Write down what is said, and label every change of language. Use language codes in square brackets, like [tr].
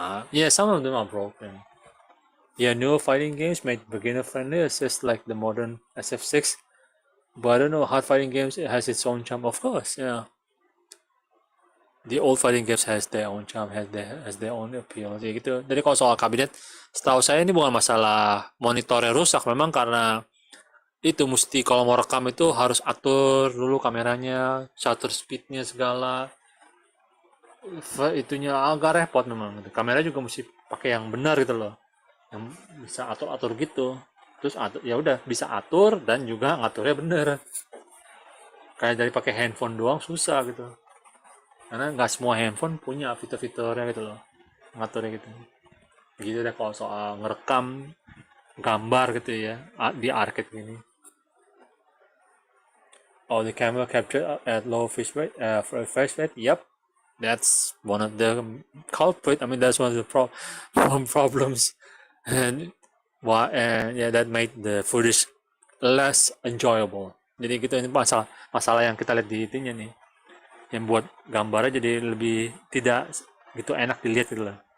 [en] Yeah, some of them are broken. Yeah, newer fighting games made beginner friendly. It's just like the modern SF6. But I don't know, hard fighting games, it has its own charm, of course, yeah. The old fighting games has their own charm, has their own appeal. [id] Jadi gitu. Jadi kalau soal kabinet, setahu saya ini bukan masalah monitornya rusak, memang karena itu mesti kalau mau rekam itu harus atur dulu kameranya, shutter speednya segala. Itunya agak repot memang. Kamera juga mesti pakai yang benar gitu loh, yang bisa atur-atur gitu. Terus ya udah bisa atur dan juga ngaturnya bener. Kayak dari pakai handphone doang susah gitu. Karena nggak semua handphone punya fitur-fiturnya gitu loh, ngaturnya gitu. Gitu deh kalau soal ngerekam gambar gitu ya di arcade gini. [en] Oh, the camera capture at low refresh rate. Yep, that's one of the culprit. I mean, that's one of the problems, and yeah, that made the footage less enjoyable. [id] Jadi gitu, ini masalah yang kita lihat di itunya nih, yang buat gambarnya jadi lebih tidak gitu enak dilihat gitu loh.